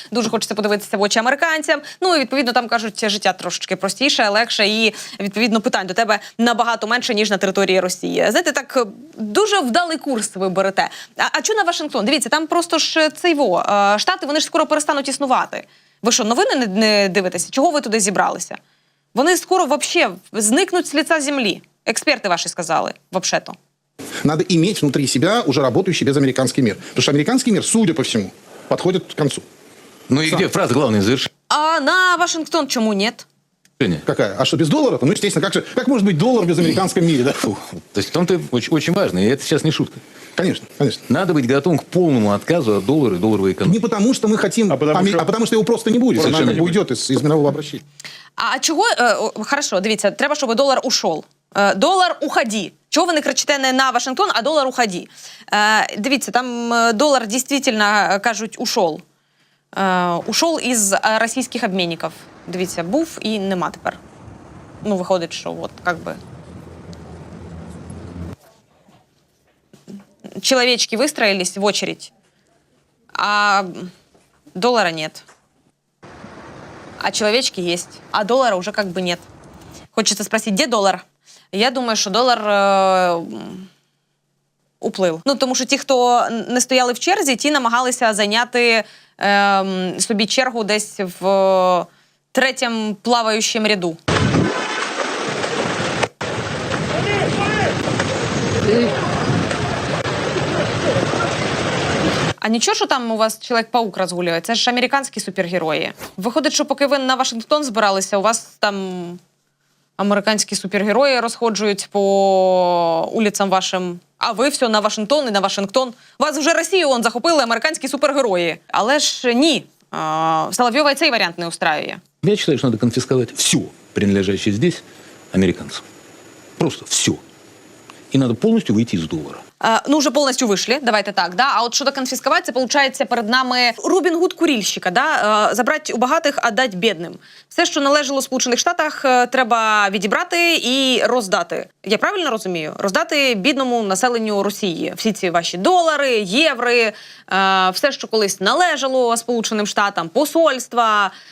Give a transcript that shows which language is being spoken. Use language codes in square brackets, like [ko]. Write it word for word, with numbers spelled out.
[uk] Дуже хочеться подивитися в очі американцям. Ну і відповідно там кажуть, життя трошечки простіше, легше, і відповідно питань до тебе набагато менше ніж на території Росії. Знаєте, так е, дуже вдалий курс ви берете. А, а чого на Вашингтон? Дивіться, там просто ж цей во е, штати, вони ж скоро перестануть існувати. Ви що, новини не, не дивитеся? Чого ви туди зібралися? Вони скоро вообще зникнуть з лиця землі. Експерти ваші сказали, вообще-то. [ru] Надо иметь внутри себя уже работающий безамериканский мир. Потому что американский мир, судя по всему, подходит к концу. Ну и где фраза главная завершение? [uk] А на Вашингтон чому ні? [ru] Какая? А что, без доллара? Ну, естественно, как же, как может быть доллар в безамериканском мире, да? Фу. То есть в том-то очень, очень важно, и это сейчас не шутка. Конечно, конечно. Надо быть готовым к полному отказу от доллара и долларовой экономики. Не потому, что мы хотим, а потому, что... а потому что его просто не будет. Совершенно он уйдет из, из мирового обращения. [uk] А чого е, о, хорошо, дивіться, треба, щоб долар ушов. Е, долар уході. Чого ви не кричите не на Вашингтон, а долар уході? Е, дивіться, там е, долар дійсно е, кажуть ушов. Е, ушов із е, російських обмінників. Дивіться, був і нема тепер. Ну, виходить, що от, як би. Чоловічки вистроїлись в очередь, а долара нет. [ru] А человечки есть, а доллара уже как бы нет. Хочется спросить, где доллар? [uk] Я думаю, що долар е, уплив. Ну, тому що ті, хто не стояли в черзі, ті намагалися зайняти е, собі чергу десь в е, третьому плаваючому ряду. А нічого, що там у вас Чоловік-паук розгулює? Це ж американські супергерої. Виходить, що поки ви на Вашингтон збиралися, у вас там американські супергерої розходжують по улицям вашим. А ви все на Вашингтон і на Вашингтон. Вас вже Росію он захопили американські супергерої. Але ж ні. А, Соловйова і цей варіант не устраює. [ru] Я считаю, что надо конфисковать все, принадлежащее здесь американцам. Просто все. И надо полностью выйти из доллара. [uk] Е, ну, вже повністю вийшли, давайте так. Да? А от щодо конфіскувати, це, виходить, перед нами Рубін Гуд курільщика. Да? Е, забрати у багатих, а дати бідним. Все, що належало Сполучених Штатах, е, треба відібрати і роздати. Я правильно розумію? Роздати бідному населенню Росії. Всі ці ваші долари, єври, е, все, що колись належало Сполученим Штатам, посольства.